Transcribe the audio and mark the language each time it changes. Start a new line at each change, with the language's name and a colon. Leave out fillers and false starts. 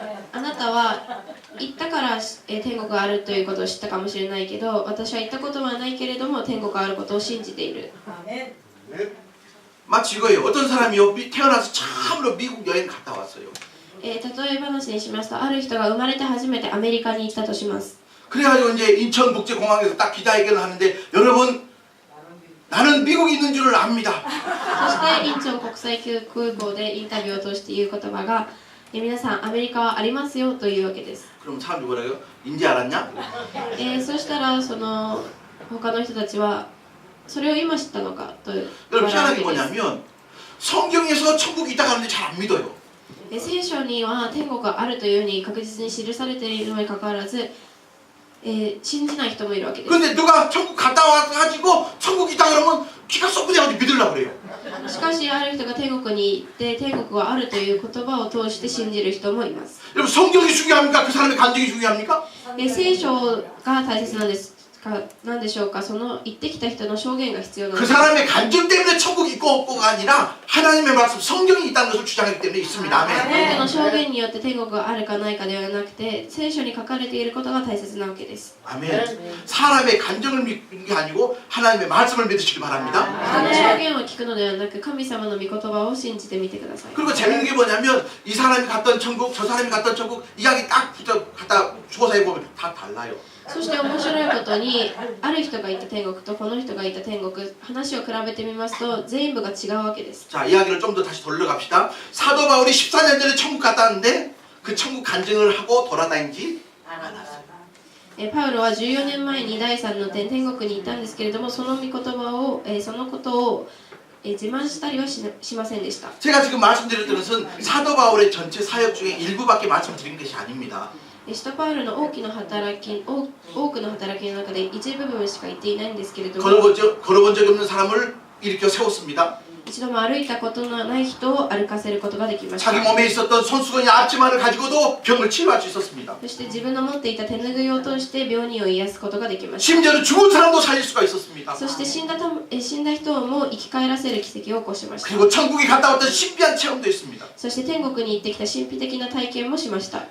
Japanese: あなたは行ったから、天国があるということを知ったかもしれないけど、私は行ったことはないけれども天国があることを信じている。
Korean: 마치 이거예요. 어떤 사람이요 태어나서 처음으로 미국 여행 갔다 왔어요.
Japanese: 例え話にしますと、ある人が生まれて初めてアメリカに行ったとします。
Korean: 그래가지고 이제 인천국제공항에서 딱 기자회견을 하는데 여러분 나는 미국에 있는 줄을 압니다.
Japanese: そしてインチョン国際空港でインタビューを通して言う言葉が、皆さんアメリカはありますよというわけです。
Korean: 그럼 사람들이 뭐라고요? 인지 알았냐?
Japanese: そしたらその他の人たちはそれを今知ったのかと言わ
Korean: 여러분
Japanese: れるわ
Korean: 희한한 게
Japanese: けです。
Korean: 뭐냐면 성경에서 천국이 있다고 하는데 잘 안 믿어요.
Japanese: 聖書には天国があるというふうに確実に記されているのにかかわらず、信じない人もいるわけです。
Korean: 근데 누가 천국 갔다 와가지고 천국 있다 그러면 기가 쏙 그래가지고 믿으려고 그래요.
Japanese: しかしある人が天国に行って天国はあるという言葉を通して信じる人もいます。
Korean: 여러분 성경이 중요합니까? 그 사람의 간증이 중요합니까?
Japanese: 聖書が大切なんですか、なんでしょうか。その言ってきた人の証言が必要なん
Korean: 그
Japanese: です。
Korean: 사람의 간증 때문에 천국이 있고 없고가 아니라 하나님의 말씀 성경이 있다는 것을 주장하기 때문에 있습니다.
Japanese: 相
Korean: 아멘.
Japanese: 手の証言によって天国があるかないかではなくて、聖書に書かれていることが大切なわけです。
Korean: 아멘. 사람의 간증을 믿는 게 아니고 하나님의 말씀을 믿으시기 바랍니다.
Japanese: 人の証言を聞くのではなく、神様の御言葉を信じてみてください。
Korean: 그리고 재밌는 게 뭐냐면 이 사람이 갔던 천국 저 사람이 갔던 천국 이야기 딱 붙여 갖다 주고서 해보면 다 달라요.
Japanese: そして面白いことに、ある人がいた天国とこの人がいた天国、話を比べてみますと全部が違うわけです。
Korean: 자, 이야기를 좀 더 다시 돌려갑시다. 사도 바울이 14년 전에 천국 갔다 왔는데 그 천국 간증을 하고 돌아다니지 않았어요.
Japanese: パウロは14年前に第3の天国に行ったんですけれども、その御言葉を、そのことを自慢したりはしませんでした。
Korean: 제가 지금 말씀드렸던 것은 사도 바울의 전체 사역 중에 일부밖에 말씀드린 것이 아닙니다.
Japanese: 使徒パウロの多くの働きの中で一部分しか言っていないんですけれども、
Korean: 걸어본 적이 없는 사람을 일으켜 세웠습니다.
Japanese: 一度も歩いたことのない人を歩かせることができました。
Korean: 자기 몸에 있었던 손수건이 앞치마를 가지고도 병을 치료할 수 있었습니다.
Japanese: そして自分の持っていた手ぬぐいを通して病人を癒すことができました。
Korean: 심지어는 죽은 사람도 살릴 수가 있었습니다.
Japanese: そして死んだ人をも生き返らせる奇跡を起こしました。
Korean: 그리고 천국에 갔다 왔던 신비한 체험도 있습니다.
Japanese: そして天国に行ってきた神秘的な体験もしました。